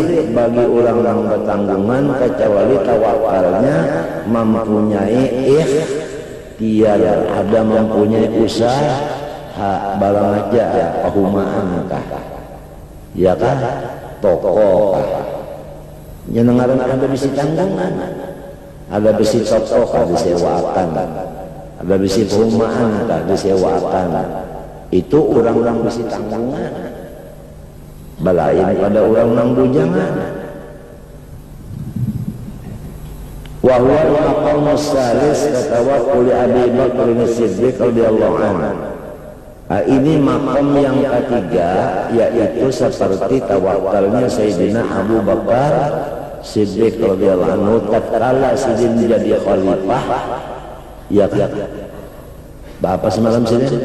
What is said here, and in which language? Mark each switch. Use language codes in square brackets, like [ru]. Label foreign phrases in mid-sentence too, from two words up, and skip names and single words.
[bjn] bagi orang yang bertanggungan kecuali tawakalnya mempunyai ikhtiar, ada mempunyai usaha barang aja pahumaan kah, ya kah, toko kah, jenengaran ada bisi tanggungan, ada bisi toko kah disewakan, ada bisi pahumaan kah disewakan, itu orang-orang bisi tanggungan. Balain pada orang nang bujangan. [ar] وهو المقام الثالث كتوكل أبي بكر الصديق رضي الله عنه. [id] Ini makam yang ketiga, yaitu seperti tawakalnya Sayyidina Abu Bakar Siddiq [ar] رضي الله عنه [id] tatkala Sidin jadi khalifah. Ya kan? Bapak semalam sini?